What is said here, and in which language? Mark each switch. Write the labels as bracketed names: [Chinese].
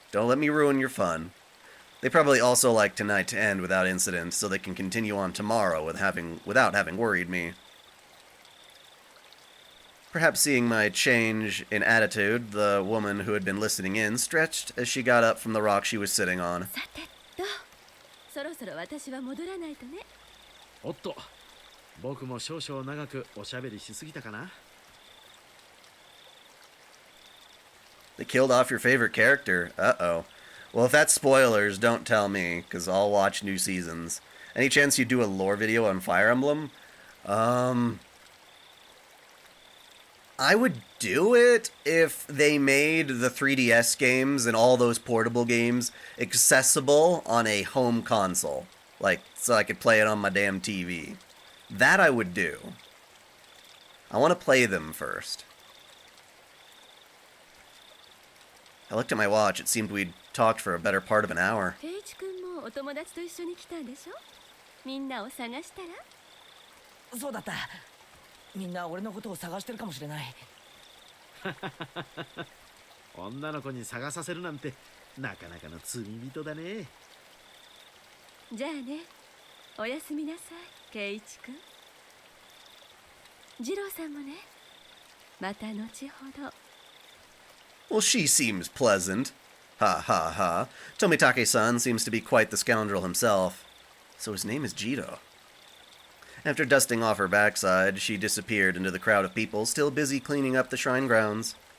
[English] Don't let me ruin your fun. They probably also like tonight to end without incident, so they can continue on tomorrow without having worried me. Perhaps seeing my change in attitude, the woman who had been listening in stretched as she got up from the rock she was sitting on. [Japanese] さてと、そろそろ私は戻らないとね。おっと、僕も少々長くおしゃべりしすぎたかな。 [English] They killed off your favorite character. Uh-oh. Well, if that's spoilers, don't tell me, because I'll watch new seasons. Any chance you do a lore video on Fire Emblem? I would do it if they made the 3DS games and all those portable games accessible on a home console. Like, so I could play it on my damn TV. That I would do. I want to play them first. I looked at my watch. It seemed we'd talked for a better part of an hour. [Japanese] 圭一君もお友達と一緒に来たんでしょ？みんなを探したら？そうだった。みんな俺のことを探してるかもしれない。女の子に探させるなんてなかなかの罪人だね。じゃあね、おやすみなさい、圭一君。二郎さんもね、また後ほど。 [English] Well, she seems pleasant. Ha ha ha. Tomitake-san seems to be quite the scoundrel himself. So his name is Jito. After dusting off her backside, she disappeared into the crowd of people still busy cleaning up the shrine grounds.